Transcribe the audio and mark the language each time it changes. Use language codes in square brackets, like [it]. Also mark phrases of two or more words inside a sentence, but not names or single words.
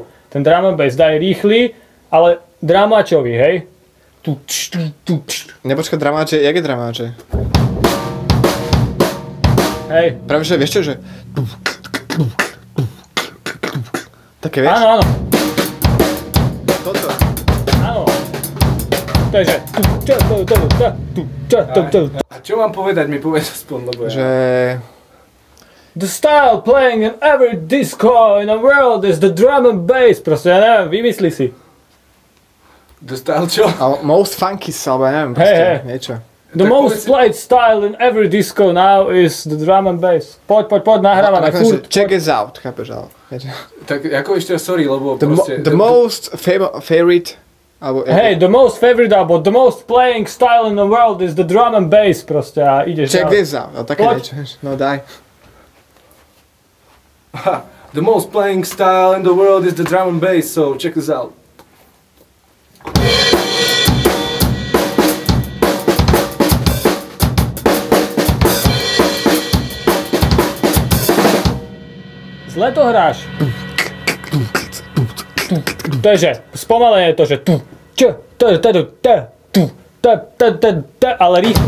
[sk] Ten [en] drum and bass [sk] daj rýchly, ale dramáčový, hej? Nepočkaj, dramáče, jak je dramáče? Hej. Práve že, vieš čo, že... Také, vieš? Áno, áno. Toto. Áno. To je, že... A čo mám povedať? Mi povedz aspoň, lebo Že... [en] The style playing in every disco in the world is the drum and bass. [sk] Proste, ja neviem, vymysli si. [en] The style [sk] čo? Ale [en] most funky, [sk] alebo neviem, proste, niečo. [en] The [sk] Tak [en] most played style in every disco now is the drum and bass. [sk] Poď, nahrávame, furt. [en] Check us out, [sk] chápeš, ale... Tak ako ešte, sorry, lebo proste... [en] The most favorite... [sk] Alebo... [en] Hey, the most favorite album, the most playing style in the world is the drum and bass, [sk] proste, a ideš [en] Check [sk] ďalej. [en] this out, [sk] ale také Poď. niečo, no daj. [en] The most playing style in the world is the drum and bass, so check this out. [sk] Zle to hráš. To je, že spomalenie je to, že ale rýchlo.